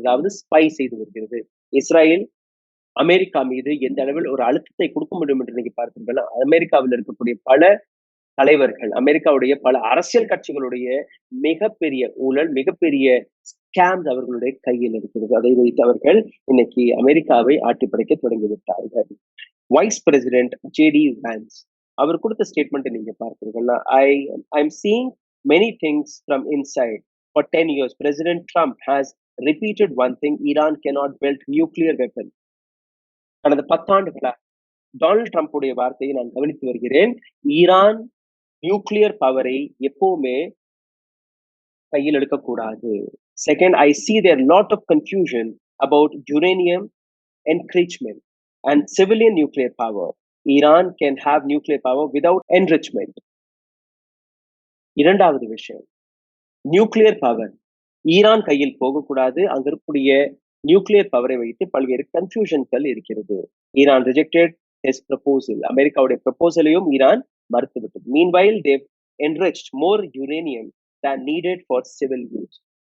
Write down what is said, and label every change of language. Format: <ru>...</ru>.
<ta>அதாவது ஸ்பை செய்து வருகிறது. இஸ்ரேல் அமெரிக்கா மீது எந்த அளவில் ஒரு அழுத்தத்தை கொடுக்க முடியும் என்று நீங்க பார்த்தீங்கன்னா, அமெரிக்காவில் இருக்கக்கூடிய பல தலைவர்கள், அமெரிக்காவுடைய பல அரசியல் கட்சிகளுடைய மிகப்பெரிய ஊழல், மிகப்பெரிய ஸ்கேம்ஸ் அவர்களுடைய கையில் இருக்கிறது. அதை வைத்து அவர்கள் இன்னைக்கு அமெரிக்காவை ஆட்டி படைக்க தொடங்கிவிட்டார்கள். வைஸ் பிரசிடென்ட் ஜேடி வான்ஸ் அவர் கொடுத்த ஸ்டேட்மெண்ட் நீங்க பார்த்தீங்கன்னா,</ta> <en>I'm seeing many things from inside. For 10 years, President Trump has repeated one thing: Iran cannot build nuclear weapon.</en> <ta>கடந்த 10 ஆண்டுகளாக டொனால்ட் ட்ரம்ப் உடைய வார்த்தையை நான் கவனித்து வருகிறேன். ஈரான் நியூக்ளியர் பவரை எப்பவுமே கையில் எடுக்கக்கூடாது.</ta> <en>Second, I see there lot of confusion about uranium enrichment and civilian nuclear power. Iran can have nuclear power without enrichment.</en> <ta>இரண்டாவது விஷயம், நியூக்ளியர் பவர் ஈரான் கையில் போகக்கூடாது. அங்க இருக்கக்கூடிய நியூக்ளியர் பவரை வைத்து பல்வேறு கன்ஃபியூஷன்கள் இருக்கிறது.</ta> <en>Iran rejected his proposal.</en> <ta>அமெரிக்காவுடைய ப்ரப்போசலையும் ஈரான் மறுத்துவிட்டது.</ta> <en>Meanwhile they enriched more uranium than needed for civil use.</en>